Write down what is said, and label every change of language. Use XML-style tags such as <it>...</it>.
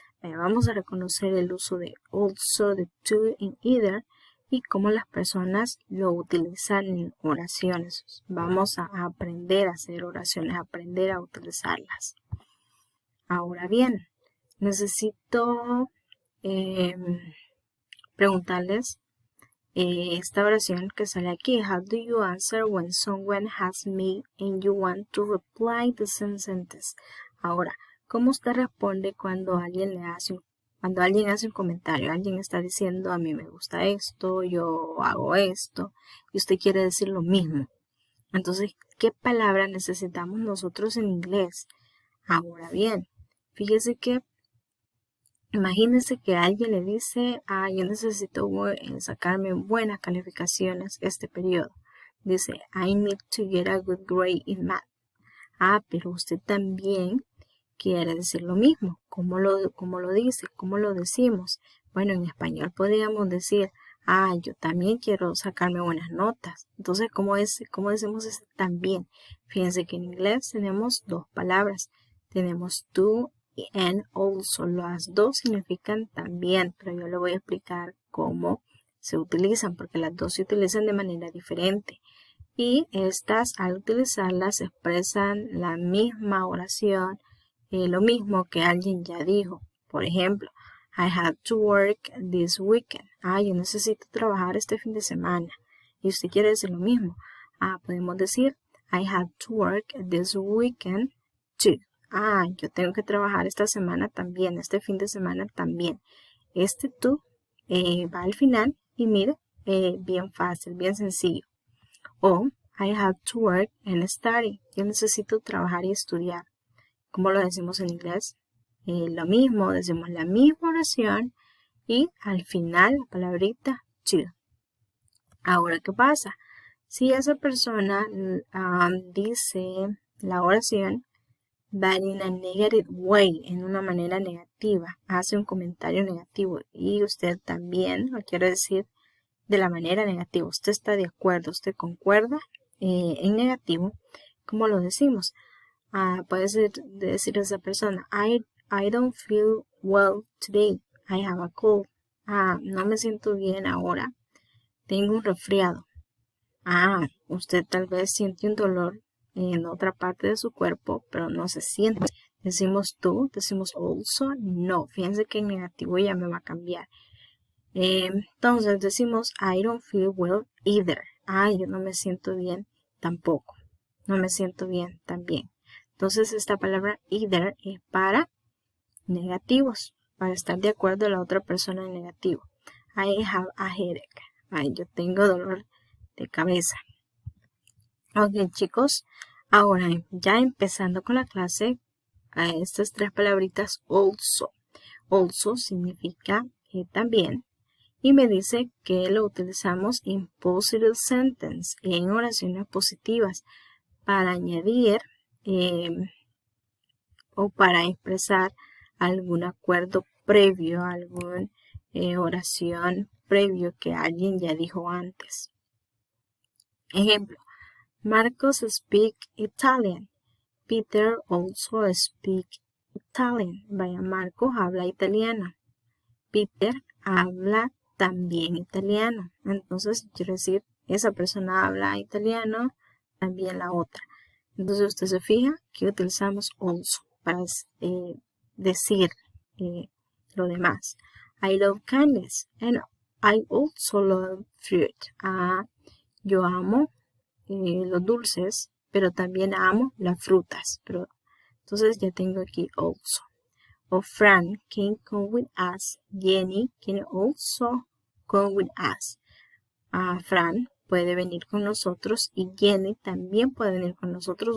<es>Vamos a reconocer el uso de also, de to and either y cómo las personas lo utilizan en oraciones. Vamos a aprender a hacer oraciones, aprender a utilizarlas. Ahora bien, necesito preguntarles esta oración que sale aquí.</es> <en>How do you answer when someone has made and you want to reply the same sentence?</en> <es>Ahora, ¿cómo usted responde cuando alguien hace un comentario? Alguien está diciendo, a mí me gusta esto, yo hago esto, y usted quiere decir lo mismo. Entonces, ¿qué palabra necesitamos nosotros en inglés? Ahora bien, fíjese que imagínense que alguien le dice, yo necesito sacarme buenas calificaciones este periodo. Dice,</es> <en>I need to get a good grade in math.</en> <es>Pero usted también quiere decir lo mismo. ¿Cómo lo dice? ¿Cómo lo decimos? Bueno, en español podríamos decir, yo también quiero sacarme buenas notas. Entonces, ¿cómo decimos ese también? Fíjense que en inglés tenemos dos palabras. Tenemos to and also. Las dos significan también, pero yo le voy a explicar cómo se utilizan, porque las dos se utilizan de manera diferente. Y estas, al utilizarlas, expresan la misma oración, lo mismo que alguien ya dijo. Por ejemplo,</es> <en>I have to work this weekend.</en> <es>Yo necesito trabajar este fin de semana. Y usted quiere decir lo mismo. Podemos decir,</es> <en>I have to work this weekend too.</en> <es>Yo tengo que trabajar esta semana también, este fin de semana también. Este tú va al final y mire, bien fácil, bien sencillo.</es> <en>O I have to work and study.</en> <es>Yo necesito trabajar y estudiar. ¿Cómo lo decimos en inglés? Lo mismo, decimos la misma oración y al final la palabrita to. Ahora, ¿qué pasa? Si esa persona dice la oración,</es> <en>but in a negative way,</en> <es>en una manera negativa, hace un comentario negativo y usted también lo quiere decir de la manera negativa, usted está de acuerdo, usted concuerda en negativo, ¿cómo lo decimos? Puede ser decir a esa persona,</es> <en>I don't feel well today, I have a cold.</en> <es>No me siento bien ahora, tengo un resfriado. Usted tal vez siente un dolor en otra parte de su cuerpo, pero no se siente. Decimos tú, decimos also, no. Fíjense que en negativo ya me va a cambiar. Entonces decimos</es> <en>I don't feel well either.</en> <es>Yo no me siento bien tampoco. No me siento bien también. Entonces esta palabra either es para negativos, para estar de acuerdo a la otra persona en negativo.</es> <en>I have a headache.</en> <es>Yo tengo dolor de cabeza. Ok, chicos, ahora ya empezando con la clase, estas tres palabritas also. Also significa también, y me dice que lo utilizamos en</es> <en>positive sentence,</en> <es>en oraciones positivas, para añadir o para expresar algún acuerdo previo, alguna oración previo que alguien ya dijo antes. Ejemplo,</es> <en>Marcos speak Italian. Peter also speak Italian.</en> <es>Vaya, Marcos habla italiano. Peter habla también italiano. Entonces, quiero decir, esa persona habla italiano, también la otra. Entonces, usted se fija que utilizamos also para decir lo demás.</es> <en>I love candies and I also love fruit.</en> <es>Yo amo los dulces, pero también amo las frutas. Entonces ya tengo aquí also.</es> <en>O Fran can come with us. Jenny can also come with us.</en> <es>Fran puede venir con nosotros y Jenny también puede venir con nosotros.</es>